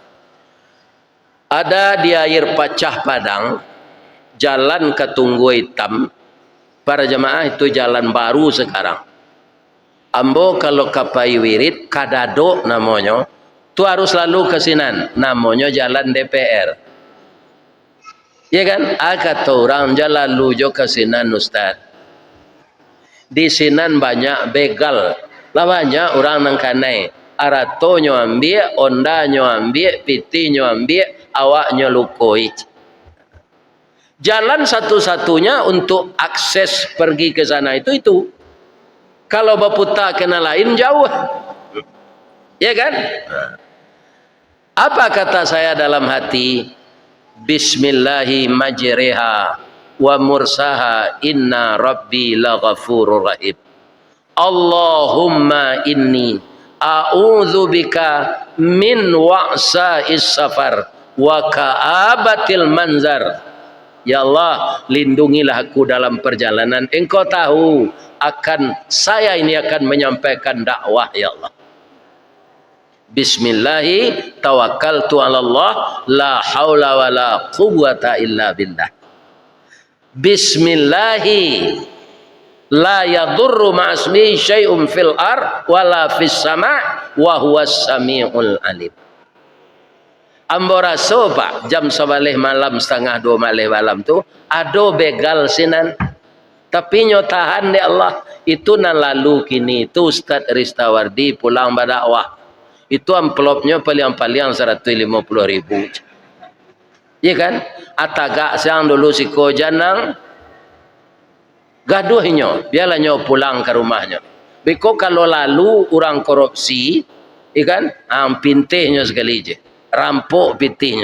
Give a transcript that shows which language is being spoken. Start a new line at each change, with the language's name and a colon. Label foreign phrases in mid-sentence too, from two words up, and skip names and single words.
Indonesian: Ada di air Pacah Padang, jalan ke Tunggu Hitam. Para jemaah, itu jalan baru sekarang.
Minangkabau: Ambo kalau kapai wirid, kadado namanya, itu harus lalu ke Sinan.
Indonesian: Namanya jalan DPR. Ya kan? Kata orang jalan lujo ke Sinan, Ustaz.
Minangkabau: Di Sinan banyak begal, lah banyak orang nang kanai. Aratonyo ambil, ondanya ambil, pitinyo ambil, awaknya lukoi.
Indonesian: Jalan satu-satunya untuk akses pergi ke sana itu. Kalau berputar kena lain jauh, ya kan? Apa kata saya dalam hati?
Arabic: بسم الله مجريها ومرسيها إن ربي لغفور رحيم. اللهم إني أعوذ بك من وعثاء السفر وكآبة المنظر.
Indonesian: Ya Allah, lindungilah aku dalam perjalanan. Engkau tahu saya ini akan menyampaikan dakwah, ya Allah.
Arabic: بسم الله توكلت على الله لا حول ولا قوة إلا بالله. بسم الله لا يضر مع اسمه شيء في الأرض ولا في السماء وهو السميع العليم.
Minangkabau: Ambo rasa, Pak, jam 11 malam, setengah 2 malam tu ada begal Sinan. Tapi nyotahan ya Allah, itu nan lalu kini itu Ustaz Ristawardi pulang berdakwah.
Indonesian: Itu amplopnya paling-paling 150.000. Iya kan?
Minangkabau: Atagak siang dulu si kojanang gaduhnya, biarlah pulang ke rumahnya. Biko kalau lalu orang korupsi, ikan pintihnya sekali je, rampok pintihnya.